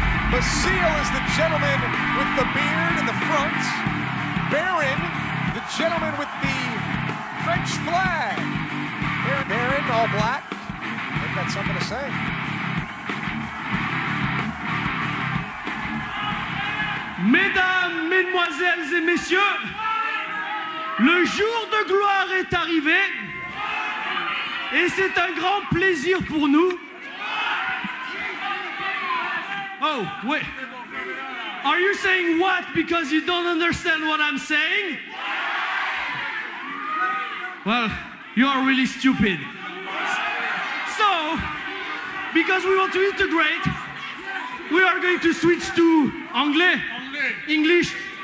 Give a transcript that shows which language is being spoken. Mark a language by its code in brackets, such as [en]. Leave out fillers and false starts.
[en] Basile is the gentleman with the beard in the front. Baron, the gentleman with the French flag. Baron, all black. They've got something to say. [fr] Mesdames, mesdemoiselles et messieurs, le jour de gloire est arrivé et c'est un grand plaisir pour nous. [en] Oh, wait. Are you saying what because you don't understand what I'm saying? Well, you're really stupid. So, because we want to integrate, we are going to switch to anglais, English.